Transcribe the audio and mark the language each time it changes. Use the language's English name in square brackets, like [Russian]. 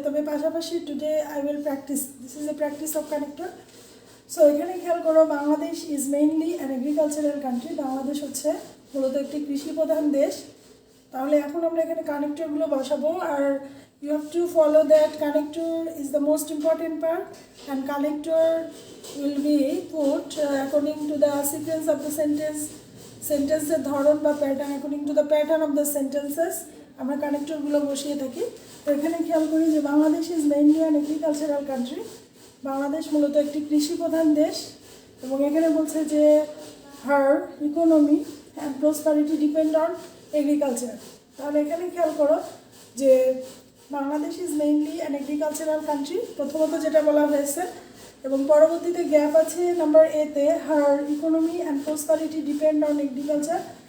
[Bangla] তবে পাশাপাশি [English] Today I will practise, this is a practice of connector. So [Bangla] এখানে খেয়াল করো, [English] Bangladesh is mainly an agricultural country. [Bangla] Bangladesh হচ্ছে মূলত একটি কৃষি প্রধান দেশ। তাহলে এখন আমরা এখানে কানেক্টরগুলো বসাবো, আর [English] you have to follow that connector is the most important part, and connector will be put according to the sequence of the sentences [Bangla] ধরন বা pattern, [English] according to the pattern of the sentences [Bangla] আমরা কানেক্টরগুলো বসিয়ে থাকি। তো এখানে খেয়াল করি যে [English] Bangladesh is mainly an agricultural country. [Bangla] Bangladesh মূলত একটি কৃষি প্রধান দেশ এবং এখানে বলছে যে [English] Her economy and prosperity depend on agriculture. [Bangla] তাহলে এখানে খেয়াল করো যে [English] Bangladesh is mainly an agricultural country, [Bangla] প্রথমত যেটা বলা হয়েছে, এবং পরবর্তীতে গ্যাপ আছে নাম্বার এতে, [English] Her economy and prosperity depend on agriculture.